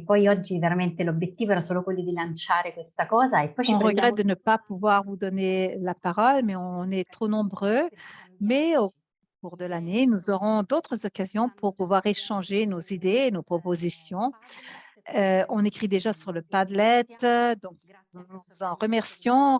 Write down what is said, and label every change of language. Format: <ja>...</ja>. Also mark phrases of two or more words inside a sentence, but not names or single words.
<it>Poi oggi veramente l'obiettivo era solo quello di lanciare questa cosa e poi ci</it> <fr>On regrette</fr> <it>prendiamo</it> <fr>de ne</fr> <it>tutto</it> <fr>pas</fr> <it>l'anno</it> <fr>pouvoir vous donner la parole, mais on est trop nombreux. Mais au cours de l'année, nous aurons d'autres occasions pour pouvoir échanger nos idées, nos propositions. On écrit déjà sur le Padlet, donc nous vous en remercions.</fr>